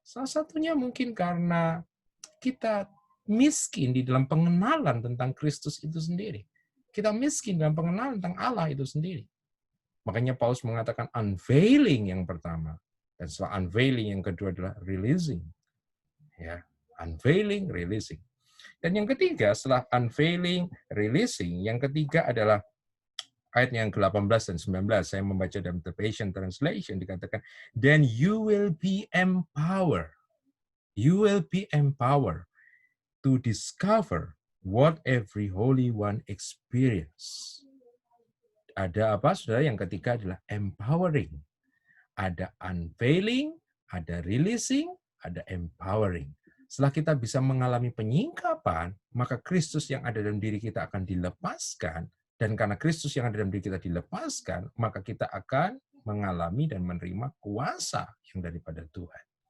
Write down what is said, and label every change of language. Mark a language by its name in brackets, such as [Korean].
[Indonesian] Salah satunya mungkin karena kita miskin di dalam pengenalan tentang Kristus itu sendiri. Kita miskin dalam pengenalan tentang Allah itu sendiri. Makanya Paulus mengatakan unveiling yang pertama. Dan setelah unveiling yang kedua adalah releasing. Ya, unveiling, releasing. Dan yang ketiga, setelah unveiling, releasing, yang ketiga adalah ayat yang ke-18 dan 19. Saya membaca dalam The Passion Translation, dikatakan, [English] then you will be empowered. You will be empowered to discover what every Holy One experience. [Indonesian] Ada apa, saudara? Yang ketiga adalah empowering. Ada unveiling, ada releasing, ada empowering. Setelah kita bisa mengalami penyingkapan, maka Kristus yang ada dalam diri kita akan dilepaskan. Dan karena Kristus yang ada dalam diri kita dilepaskan, maka kita akan mengalami dan menerima kuasa yang daripada Tuhan.